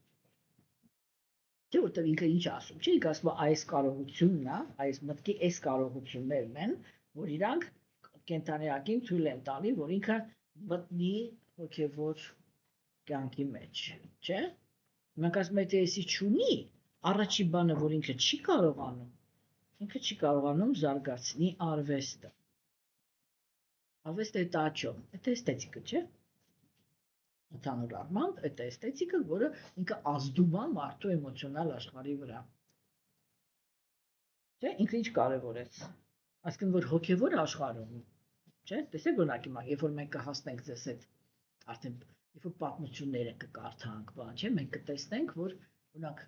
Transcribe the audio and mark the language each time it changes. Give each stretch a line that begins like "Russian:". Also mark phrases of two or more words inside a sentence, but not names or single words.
Armenian: Չէ՞ որտեղ ինքը ինչ ասում, չէ՞, ինքը ասում է այս կարողությունն է, այս մտքի այս կարողություններն են, որ իրանք կենթանիակին թույլ են տալի, որ ինքը մտնի հոգևոր կյանքի մեջ, չէ՞։ Մենք ասում ենք, թե էսի չունի, առաջի բանը, որ ինքը չի կարողանում զարգացնի արվեստը։ Արվեստը
Russian: это о чем? Это эстетика,
Armenian: չէ՞։ Ընդհանուր առմամբ, это էսթետիկը, որը ինքը ազդում է մարդու էմոցիոնալ աշխարհի վրա։ Չէ՞, ինքը ինչ կարևորեց։ Այսինքն, որ հոգևոր աշխարհում, չէ՞, տեսեք օրինակ հիմա, երբ որ մենք կհասնենք ձեզ այդ արդեն, երբ որ պատմությունները կկարդանք, բան, չէ՞, մենք կտեսնենք, որ օրինակ